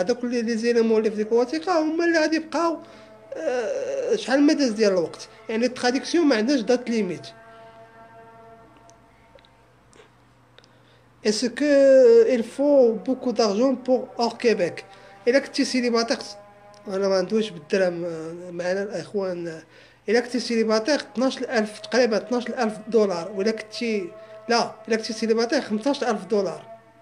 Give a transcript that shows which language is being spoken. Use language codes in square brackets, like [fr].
[ar] هذوك اللي زينموا اللي في ديك الوثيقه هما اللي غادي يبقاو شحال ما داز ديال الوقت. يعني التراديكسيون ما عندهاش دات ليميت. [fr] Est-ce que il faut beaucoup d'argent pour hors Québec? [ar] إلا كنتي سيليباتير أنا ما عندوش بالدرهم معنا الإخوان. إلا كنتي سيليباتير 12,000 تقريبا 12,000 دولار وإلا كنتي لا إلا كنتي سيليباتير 15,000 دولار.